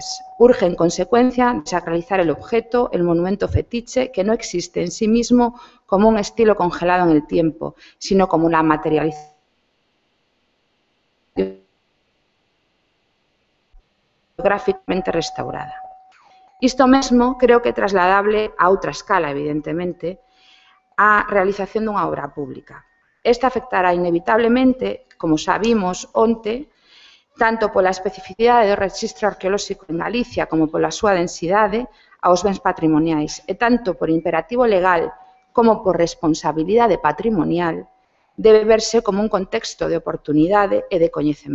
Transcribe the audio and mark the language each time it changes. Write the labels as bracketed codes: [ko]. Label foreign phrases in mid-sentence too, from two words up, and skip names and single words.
[es] Urge, en consecuencia, desacralizar el objeto, el monumento fetiche, que no existe en sí mismo como un estilo congelado en el tiempo, sino como la materialización gráficamente restaurada. [gl] Isto mesmo creo que é trasladable a outra escala, evidentemente, á realización dunha obra pública. Esta afectará inevitablemente, como xa vimos onte, tanto pola especificidade do rexistro arqueolóxico en Galicia como pola súa densidade aos bens patrimoniais e tanto por imperativo legal como por responsabilidade patrimonial debe verse como un contexto de oportunidade e de coñecemento.